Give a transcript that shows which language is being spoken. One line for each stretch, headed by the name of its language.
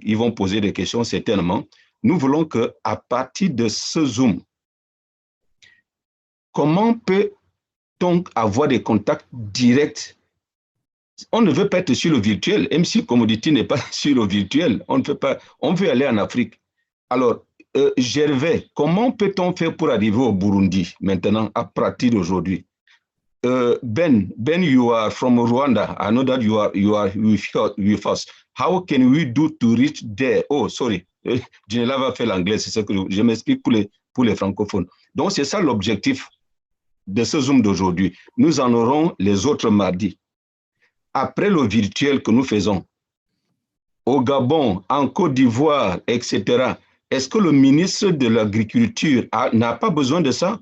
French: Ils vont poser des questions certainement. Nous voulons qu'à partir de ce Zoom, comment peut-on avoir des contacts directs? On ne veut pas être sur le virtuel. M&C Commodities n'est pas sur le virtuel. On ne peut pas. On veut aller en Afrique. Alors, Gervais, comment peut-on faire pour arriver au Burundi maintenant, à partir d'aujourd'hui?
English: Ben, you are from Rwanda. I know that you are with us. How can we do to reach there? Oh, sorry.
French: Ginela va faire l'anglais, c'est ce que je m'explique pour les francophones. Donc, c'est ça l'objectif de ce Zoom d'aujourd'hui. Nous en aurons les autres mardis. Après le virtuel que nous faisons, au Gabon, en Côte d'Ivoire, etc., est-ce que le ministre de l'Agriculture n'a pas besoin de ça?